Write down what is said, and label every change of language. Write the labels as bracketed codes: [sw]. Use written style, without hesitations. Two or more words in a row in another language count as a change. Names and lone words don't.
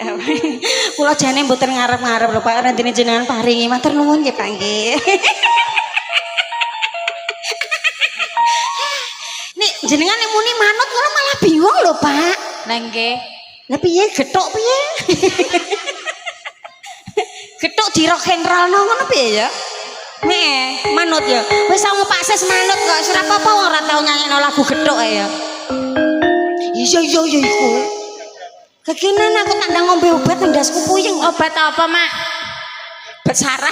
[jv] Kula jane mboten ngarep-ngarep lho Pak, randene jenengan paringi. Matur nuwun nggih Pak nggih. Nek jenengan nek muni manut kula malah bingung lho Pak. Lah nggih. Lah piye gethuk piye? Gethuk di [en] rock and roll [jv] ngono piye ya? Nek manut ya. Wis sama Pak Sis manut kok. Ora apa-apa ora tau nyanyekno lagu gethuk ae ya. Iya iku. Kekinan aku tak ndang ngombe obat ndasku puyeng. Obat apa, Mak? Obat saraf.